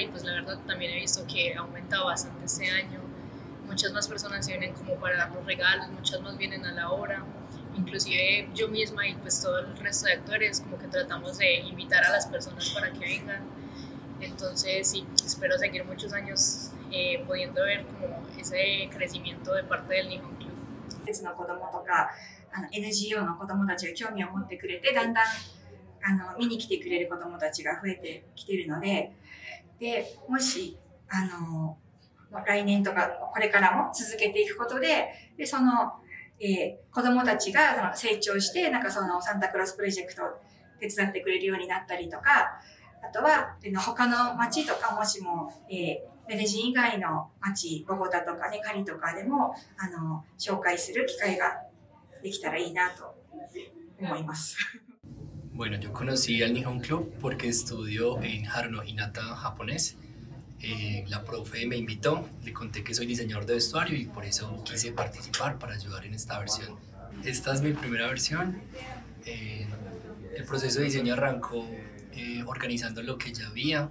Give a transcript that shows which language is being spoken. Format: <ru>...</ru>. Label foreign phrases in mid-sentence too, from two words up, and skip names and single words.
<es>Y pues la verdad también he visto que ha aumentado bastante este año, muchas más personas se vienen como para dar los regalos, muchas más vienen a la obra, inclusive yo misma y pues todo el resto de actores como que tratamos de invitar a las personas para que vengan. Entonces sí, espero seguir muchos años pudiendo ver como ese crecimiento de parte del Nihon Club.</es> <ja>施設の子どもとかNGO の子どもたちが興味を持ってくれて、だんだん見に来てくれる子どもたちが増えてきているので、もし来年とかこれからも続けていくことで、その、子どもたちがその成長してなんかそのサンタクロースプロジェクトを手伝ってくれるようになったりとか、あとは他の町とかもしも、メデジン以外の町、ボゴタとかね、カリとかでも紹介する機会ができたらいいなと思います。</ja> <es>Bueno, yo conocí al Nihon Club porque estudio en Haruno Hinata japonés. La profe me invitó, le conté que soy diseñador de vestuario y por eso quise participar para ayudar en esta versión. Esta es mi primera versión. El proceso de diseño arrancó organizando lo que ya había.</es>